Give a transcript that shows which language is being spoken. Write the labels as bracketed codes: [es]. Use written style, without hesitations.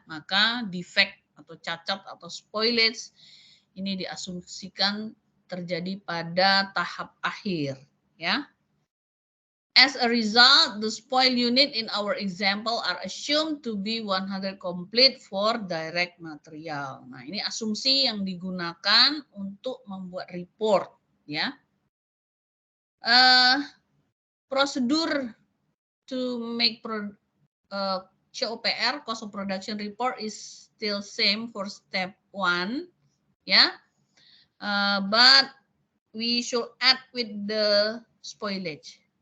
[id] Maka defect atau cacat atau spoilage ini diasumsikan terjadi pada tahap akhir, ya. [en] As a result, the spoil unit in our example are assumed to be 100 complete for direct material. [id] Nah, ini asumsi yang digunakan untuk membuat report, ya. [en] Prosedur to make COPR, cost of production report, is still same for step 1, ya. But we should add with the spoilage.